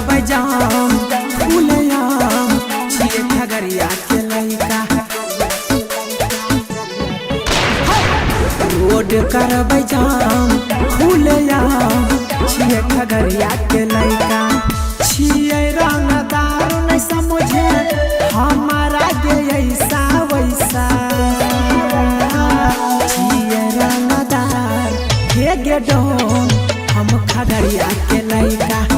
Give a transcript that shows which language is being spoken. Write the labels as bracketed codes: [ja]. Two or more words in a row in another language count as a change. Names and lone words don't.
[anp] जाम खुलेआम छिए खगड़िया के लइका। रोड करबै जाम खुलेआम छिए खगड़िया के लइका। छिए रंगदार [hi] नहीं समझे हमारा [anp] गे [hi] ऐसा वैसा। [anp] छिए रंगदार हे गे डोन हम खगड़िया के लइका।